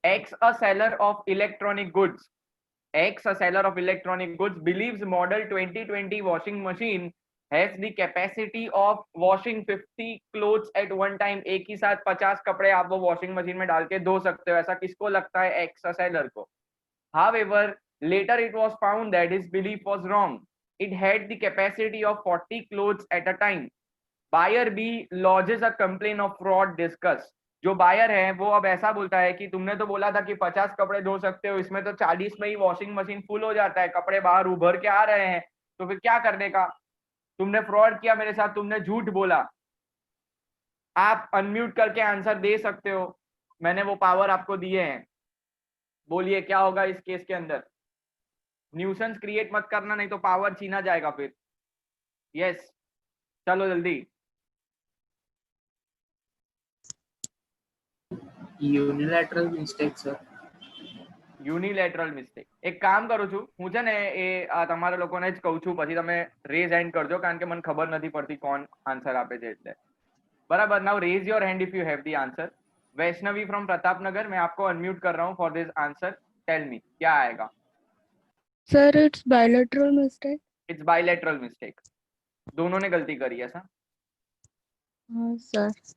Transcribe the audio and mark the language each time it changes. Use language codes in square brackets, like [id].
[en] X, a seller of electronic goods. X, a seller of electronic goods, believes model 2020 washing machine has the capacity of washing 50 clothes at one time. [hi] एक ही साथ 50 कपड़े आप वो washing machine में डाल के धो सकते हो. ऐसा किसको लगता है? [en] X, a seller को. However, later it was found that his belief was wrong. It had the capacity of 40 clothes at a time. Buyer B lodges a complaint of fraud. Discuss. [hi] जो बायर है वो अब ऐसा बोलता है कि तुमने तो बोला था कि 50 कपड़े धो सकते हो, इसमें तो 40 में ही वॉशिंग मशीन फुल हो जाता है, कपड़े बाहर उभर के आ रहे हैं, तो फिर क्या करने का? तुमने फ्रॉड किया मेरे साथ, तुमने झूठ बोला. आप अनम्यूट करके आंसर दे सकते हो, मैंने वो पावर आपको दिए हैं. बोलिए क्या होगा इस केस के अंदर? न्यूसेंस क्रिएट मत करना, नहीं तो पावर छीना जाएगा फिर. यस, चलो जल्दी. [en] Unilateral mistake, sir. Unilateral mistake. [gu] એક કામ કરું છું હું છે ને, એ તમારા લોકોને જ કહું છું, પછી તમે રેઝ હેન્ડ કરજો, કારણ કે મને ખબર નથી પડતી કોણ આન્સર આપે છે એટલે. [hi] बराबर. [en] Now raise your hand if you have the answer. Vaishnavi from Pratapnagar, [hi] मैं आपको अनम्यूट कर रहा हूं [en] For this answer. Tell me [hi] क्या आएगा? [en] Sir it's bilateral mistake. It's bilateral mistake. [hi] दोनों ने गलती करी ऐसा? हाँ सर।